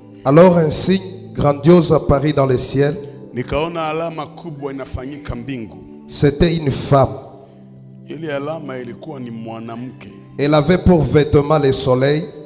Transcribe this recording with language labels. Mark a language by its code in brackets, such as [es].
[fr] Alors un signe grandiose apparut dans le ciel. [sw] Nikaona alama kubwa inafanyika mbingu. [fr] C'était une femme. [sw] Ile alama ilikuwa ni mwanamke. [fr] Elle avait pour vêtement le soleil.